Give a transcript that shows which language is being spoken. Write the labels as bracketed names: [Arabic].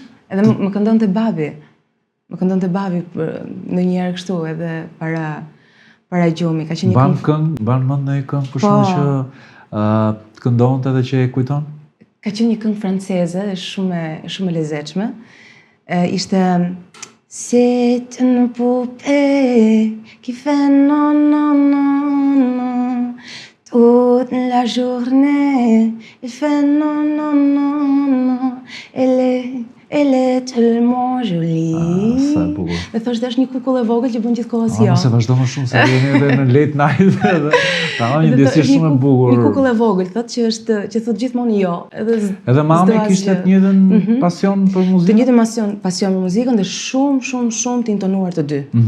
[Albanian] Edhe më këndonte babi. Më këndonte babi ndonjëherë kështu edhe para gjumi. Ka qenë një këngë. Mban mend ndonjë këngë për shkak që këndonte edhe që e kujton? Ka qenë një këngë franceze dhe shumë e lezetshme. Ishte [French] C'est une poupée qui fait non, non, non, non. Toute la journée, elle fait non, non, non, non. Elle est tellement jolie. [Albanian] Sa e bukur. Dhe thosh dhe është një kukull e vogël që bën gjithkohës jo. Mos e vazhdo më shumë se jeni edhe në late night edhe ka një ndjesie shumë e bukur. Një kukull e vogël thotë që thotë gjithmonë jo. Edhe mami kishte të njëjtën pasion për muzikën. Të njëjtën pasion për muzikën dhe shumë të intonuar të dy.